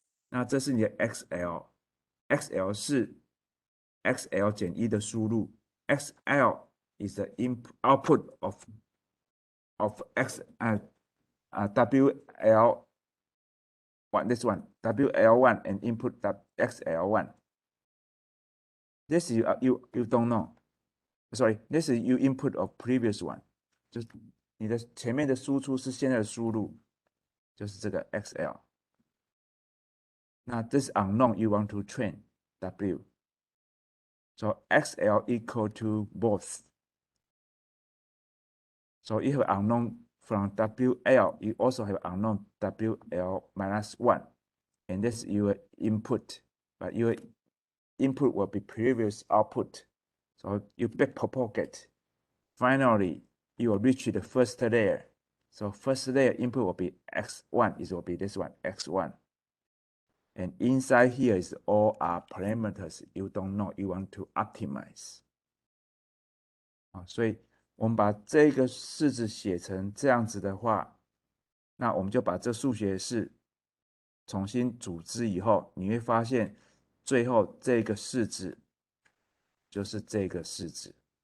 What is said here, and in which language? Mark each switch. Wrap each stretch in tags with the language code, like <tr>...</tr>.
<zh>那这是你的 XL 是 XL 减1的输入</zh> <en>，XL is the output of X WL1 this one WL1 and input XL1. This you don't know. Sorry, this is you input of previous one.</en> <zh>就是你的前面的输出是现在的输入，就是这个 XL。</zh> <en>那 this unknown you want to train W. So XL equal to both. So you have unknown from WL, you also have unknown WL minus 1. And this is your input, but your input will be previous output. So you backpropagate. Finally, you will reach the first layer. So first layer input will be X1, it will be this one, X1. And inside here is all our parameters you don't know, you want to optimize.</en> <zh>所以我们把这个式子写成这样子的话，那我们就把这数学式重新组织以后，你会发现最后这个式子就是这个式子。</zh>